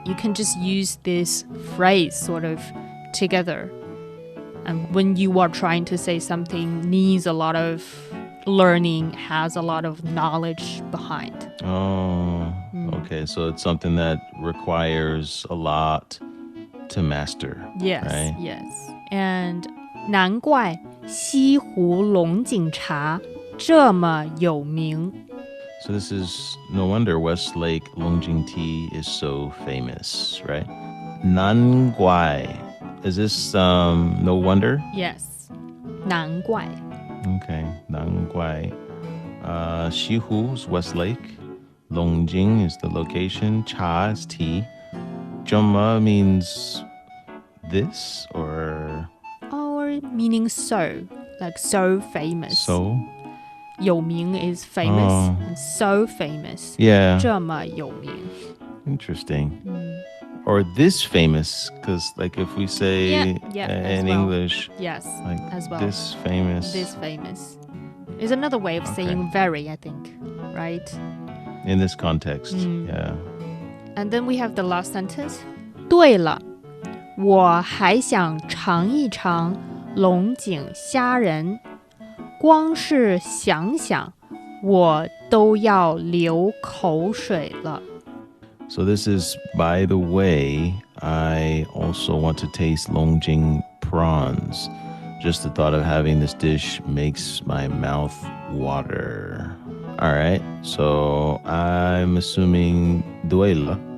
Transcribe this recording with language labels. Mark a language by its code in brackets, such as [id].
[en] You can just use this phrase sort of together. And when you are trying to say something needs a lot of learning, has a lot of knowledge behind. Oh, okay. So it's something that requires a lot to master. Yes, right? yes. And [zh] 难怪西湖龙井茶这么有名. [en] So this is no wonder Westlake Longjing tea is so famous, right? [zh] 难怪. [en] Is this no wonder? Yes. [zh] 难怪. [en] Okay, [zh] 难怪. 西湖 [en] is Westlake. Longjing is the location. Cha is tea. [zh] 这么 [en] means this or? Or meaning so, like so famous. So? [zh] 有名 [en] is famous, and so famous. Yeah. [zh] 这么有名. [en] Interesting. Or this famous, because like if we say in English, yes, like as well. this famous. This famous is another way of saying very, I think, right? In this context, yeah. And then we have the last sentence. [zh] 对了，我还想尝一尝龙井虾仁，光是想想，我都要流口水了。 [en] So this is, by the way, I also want to taste Longjing prawns. Just the thought of having this dish makes my mouth water. All right, so I'm assuming duela.